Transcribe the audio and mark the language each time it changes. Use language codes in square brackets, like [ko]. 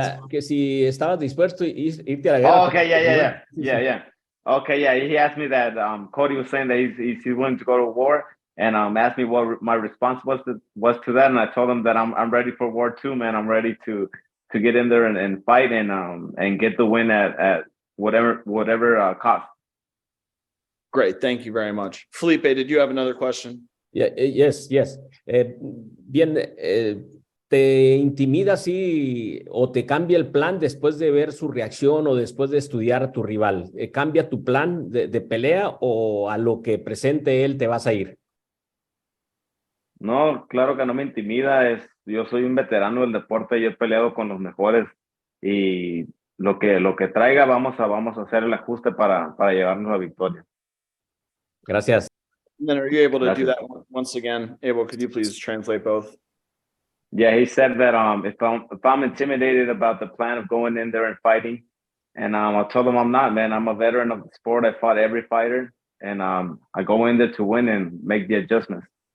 [es] Que si estabas dispuesto a irte a la guerra. [en] Oh, okay, yeah. Okay, yeah. He asked me that Cody was saying that he's willing to go to war, and asked me what my response was to that, and I told him that I'm ready for war too, man. I'm ready to get in there and fight and get the win at whatever cost. Great, thank you very much. Felipe, did you have another question? Yeah, yes. [es] Bien, ¿te intimida así o te cambia el plan después de ver su reacción o después de estudiar a tu rival? ¿Cambia tu plan de pelea o a lo que presente él te vas a ir? No, claro que no me intimida. Yo soy un veterano del deporte y he peleado con los mejores, y lo que traiga vamos a hacer el ajuste para llevarnos la victoria. Gracias. [en] And then are you able to do [es] Gracias. [en] that once again? Abel, could you please translate both? Yeah, he said that if I'm intimidated about the plan of going in there and fighting, and I told him I'm not, man. I'm a veteran of the sport. I fought every fighter, and I go in there to win and make the adjustments.